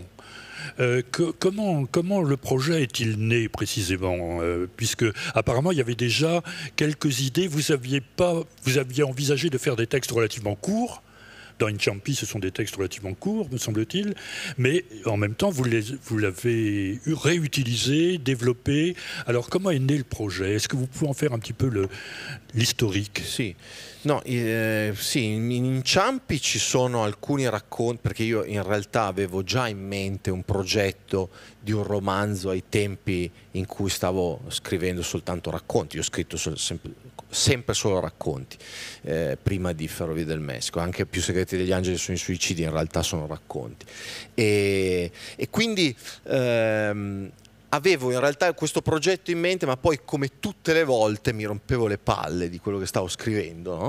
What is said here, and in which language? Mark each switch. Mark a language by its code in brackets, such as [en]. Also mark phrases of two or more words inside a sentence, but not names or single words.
[fr] Comment le projet est-il né précisément, puisque apparemment il y avait déjà quelques idées, vous aviez envisagé de faire des textes relativement courts. Dans Inciampi, ce sont des textes relativement courts, me semble-t-il, mais en même temps, vous l'avez réutilisé, développé. Alors, comment est né le projet? Est-ce que vous pouvez en faire un petit peu l'historique? [it] Sì. No, sì, in Inciampi ci sono alcuni racconti, perché io in realtà avevo già in mente un progetto di un romanzo ai tempi in cui stavo scrivendo soltanto racconti. Io ho scritto sempre solo racconti prima di Ferrovie del Messico, anche Più segreti degli angeli sono i suicidi, in realtà sono racconti, e quindi avevo in realtà questo progetto in mente, ma poi come tutte le volte mi rompevo le palle di quello che stavo scrivendo, no?